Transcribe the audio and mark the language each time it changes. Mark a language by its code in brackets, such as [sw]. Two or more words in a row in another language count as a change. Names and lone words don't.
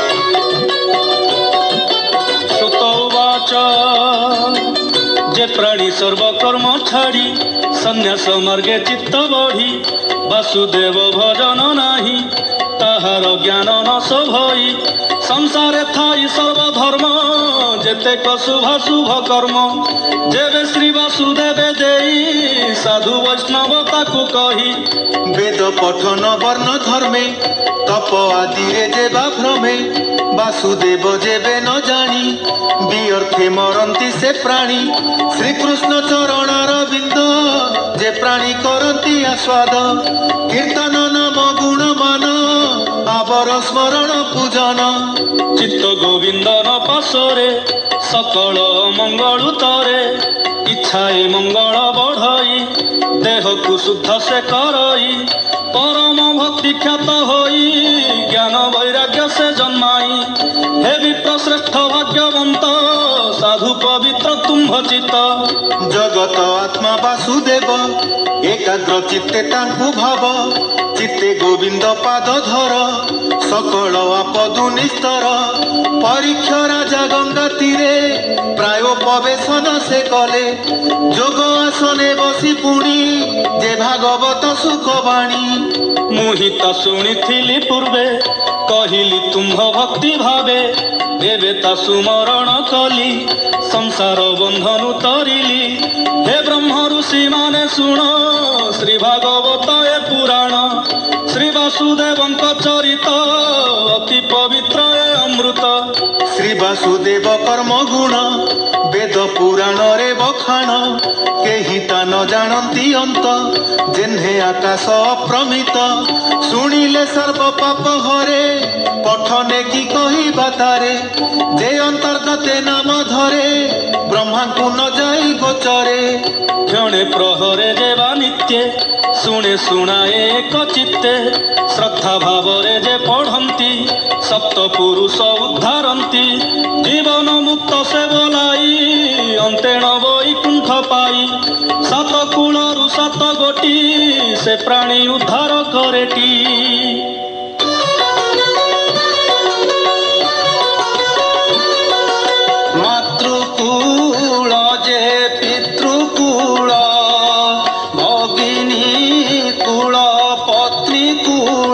[or] ଯେ ପ୍ରାଣୀ ସର୍ବକର୍ମ ଛାଡ଼ି ସନ୍ନ୍ୟାସ ମାର୍ଗେ ଚିତ୍ତ ବଢ଼ି ବାସୁଦେବ ଭଜନ ନାହିଁ ତାହାର ଜ୍ଞାନ ନାଶ ଭଇ ସଂସାରେ ଥାଇ ସର୍ବଧର୍ମ ଯେତେକ ଶୁଭ କର୍ମ ଯେବେ ଶ୍ରୀ ବାସୁଦେବ ଦେଇ ସାଧୁ ବୈଷ୍ଣବ ତାକୁ କହି ବେଦ ପଠନ ବର୍ଣ୍ଣ ଧର୍ମେ ତପ ଆଦି ଯେବା ଭ୍ରମେ ବାସୁଦେବ ଯେବେ ନ ଜାଣି ବ୍ୟର୍ଥେ ମରନ୍ତି ସେ ପ୍ରାଣୀ ଶ୍ରୀକୃଷ୍ଣ ଚରଣାର ବିନ୍ଦ ଯେ ପ୍ରାଣୀ କରନ୍ତି ଆସ୍ୱାଦ କୀର୍ତ୍ତନ ନାମ ଗୁଣ ମାନ ଆଉର ସ୍ମରଣ ପୂଜନ ଚିତ୍ତ ଗୋବିନ୍ଦ ନ ପାସରେ ସକଳ ମଙ୍ଗଳ ତରେ ଇଚ୍ଛାଏ ମଙ୍ଗଳ ବଢ଼ଇ ଦେହ କୋ ଶୁଦ୍ଧ ସେ କରଇ ପରମ ଭକ୍ତି ଖ୍ୟାତ ହୋଇ ଜ୍ଞାନ ବୈରାଗ୍ୟ ସେ ଜନ୍ମାଇ ହେ ବିପ୍ର ଶ୍ରେଷ୍ଠ ଭାଗ୍ୟବନ୍ତ ସାଧୁ ପବିତ୍ର ତୁମ୍ଭ ଚିତ୍ତ ଜଗତ ଆତ୍ମା ବାସୁଦେବ ଏକାଗ୍ର ଚିତ୍ତେ ତାଙ୍କୁ ଭାବ ଚିତ୍ତେ ଗୋବିନ୍ଦ ପାଦ ଧର ସକଳ ଆପଦୁ ନିସ୍ତର ପରୀକ୍ଷ ରାଜା ଗଙ୍ଗା ତୀରେ ପ୍ରାୟ ପ୍ରବେଶନ ସେ କଲେ ଯୋଗ ଆସନେ ବସି ପୁଣି ଯେ ଭାଗବତ ସୁଖବାଣୀ ମୁହିଁତା ଶୁଣି ପୂର୍ବେ କହିଲି ତୁମ୍ଭ ଭକ୍ତି ଭାବେ ଏବେ ତା ସୁମରଣ କଲି ସଂସାର ବନ୍ଧନୁ ତରିଲି ହେ ବ୍ରହ୍ମ ଋଷି ମାନେ ଶୁଣ ଶ୍ରୀ ଭାଗବତ ଏ ପୁରାଣ ଶ୍ରୀ ବାସୁଦେବଙ୍କ ଚରିତ ଅତି ପବିତ୍ର ଏ ଅମୃତ ଶ୍ରୀ ବାସୁଦେବ କର୍ମ ଗୁଣ ବେଦ ପୁରାଣ ରେ ବଖାଣ କେହି ତା ନ ଜାଣନ୍ତି ଅନ୍ତ ଯେହ୍ନେ ଆକାଶ ଅପ୍ରମିତ ଶୁଣିଲେ ସର୍ବ ପାପ ହରେ ପଠନେ କି କହି ବାତାରେ ଯେ ଅନ୍ତର୍ଗତେ ନାମ ଧରେ ବ୍ରହ୍ମା କୋ ନ ଯାଇ ଗୋଚରେ କ୍ଷଣେ ପ୍ରହରେ ଯେବା ନିତ୍ୟେ ଶୁଣେ ଶୁଣାଏ ଏକ ଚିତ୍ତେ ଶ୍ରଦ୍ଧା ଭାବରେ ଯେ ପଢ଼ନ୍ତି ସପ୍ତ ପୁରୁଷ ଉଦ୍ଧାରନ୍ତି ଜୀବନ ମୁକ୍ତ ସେ ବୋଲାଇ ଅନ୍ତେଣ ବୈକୁଣ୍ଠ ପାଇ ସାତ କୂଳରୁ ସାତ ଗୋଟି ସେ ପ୍ରାଣୀ ଉଦ୍ଧାର କରେଟି ମାତୃକୂଳ ଯେ ପିତୃକୂଳ ଭଗିନୀ କୂଳ ପତ୍ନୀ କୂଳ